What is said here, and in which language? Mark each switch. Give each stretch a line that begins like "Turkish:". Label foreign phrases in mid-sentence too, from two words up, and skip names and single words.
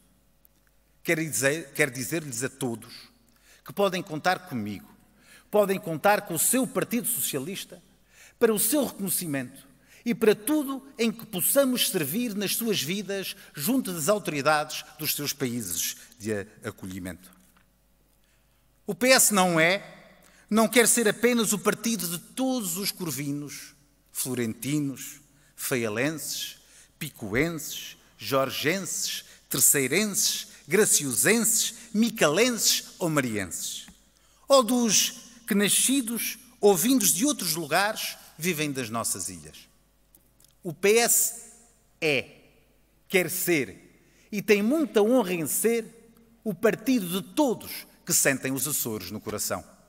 Portuguese: Quero dizer-lhes a todos que podem contar comigo, podem contar com o seu Partido Socialista para o seu reconhecimento e para tudo em que possamos servir nas suas vidas junto das autoridades dos seus países de acolhimento. O PS não quer ser apenas o partido de todos os corvinos, florentinos, faialenses, picoenses, jorgenses, terceirenses, graciosenses, micalenses ou marienses. Ou dos que, nascidos ou vindos de outros lugares, vivem das nossas ilhas. O PS quer ser e tem muita honra em ser o partido de todos que sentem os Açores no coração.